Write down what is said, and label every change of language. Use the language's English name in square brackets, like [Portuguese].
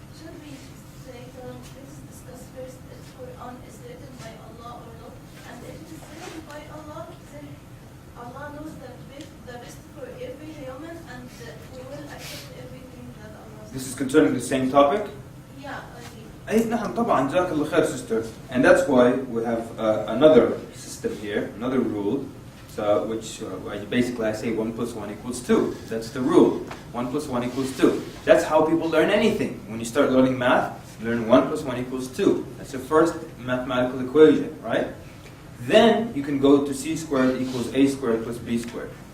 [English] Should we say to them, please discuss first if Quran is written by Allah or not? And if it is written by Allah, then Allah knows the best for every human, and we will accept everything that Allah says. This is concerning the same topic? Yeah, [Arabic] أي نعم طبعا جزاك الله خير sister. [English] And that's why we have another system here, another rule, so which basically I say 1 + 1 = 2. That's the rule. 1 + 1 = 2. That's how people learn anything. When you start learning math, you learn 1 + 1 = 2. That's the first mathematical equation, right? Then you can go to c² = a² + b².